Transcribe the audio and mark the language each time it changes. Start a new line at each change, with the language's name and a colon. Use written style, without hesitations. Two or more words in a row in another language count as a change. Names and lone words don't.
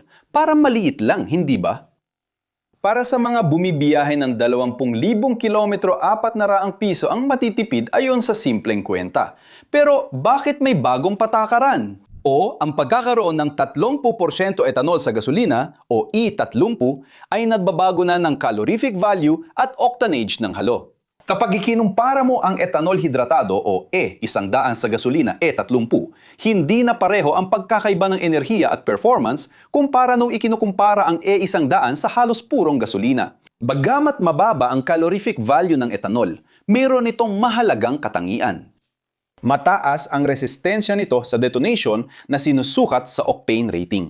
Filipino: Para maliit lang, hindi ba? Para sa mga bumibiyahe ng 20,000 kilometro, 400 piso ang matitipid ayon sa simpleng kwenta. Pero bakit may bagong patakaran? O ang pagkakaroon ng 30% etanol sa gasolina o E30 ay nagbabago na ng
English: calorific value
Filipino: at octanage ng halo. Kapag ikinumpara mo ang etanol hidratado o E100 sa gasolina E30, hindi na pareho ang pagkakaiba ng enerhiya at performance kumpara nung ikinukumpara ang E100 sa halos purong gasolina. Bagamat mababa ang
English: calorific value
Filipino: ng etanol, mayroon itong mahalagang katangian. Mataas ang resistensya nito sa detonation na sinusukat sa
English: octane rating.